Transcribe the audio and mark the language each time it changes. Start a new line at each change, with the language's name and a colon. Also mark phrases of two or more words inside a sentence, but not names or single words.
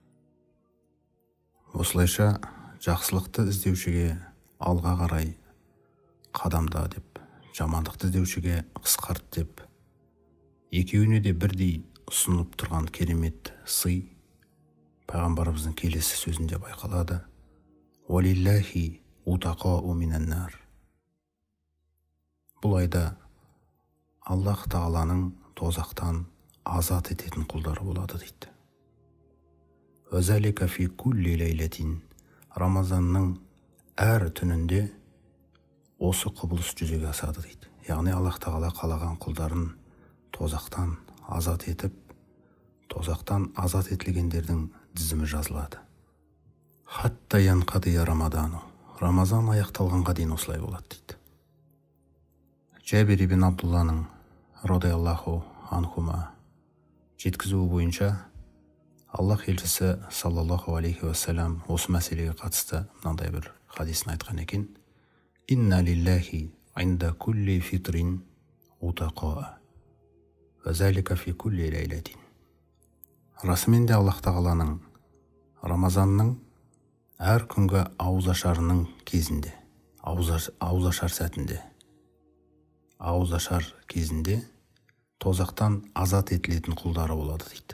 Kazakh: Осылайша жақсылықты іздеушіге алға қарай қадамда деп, жамандықты іздеушіге қысқарт деп, екеуіне де бірдей ұсынып тұрған керемет сый пайғамбарымыздың келесі сөзінде байқалады.
Arabic: ولله عتقاء من النار.
Kazakh: Бұл айда Аллах тағаланың тозақтан азат ететін құлдары болады дейді.
Arabic: وذلك في كل ليلة.
Kazakh: Рамазанның әр түнінде осы құбылыс жүзеге асады дейді. Яғни Аллах тағала қалаған құлдарын тозақтан азат етіп, тозақтан азат етілгендердің тізімі жазылады.
Arabic: حتى ينقضي رمضان.
Kazakh: Рамазан аяқталғанға дейін осылай болады дейді. Жәбир ибн Абдулланың
Arabic: رضي الله عنهما
Kazakh: жеткізуі бойынша Аллах елшісі
Arabic: صلى الله عليه وسلم
Kazakh: осы мәселеге қатысты мынандай бір хадисін айтқан екен.
Arabic: إن لله عند كل فطر عتقاء. وذلك في كل ليلة.
Kazakh: Расымен де Аллах тағаланың Рамазанның әр күнгі ауызашарының кезінде, ауызашар сәтінде, ауызашар кезінде тозақтан азат етілетін құлдары болады дейді.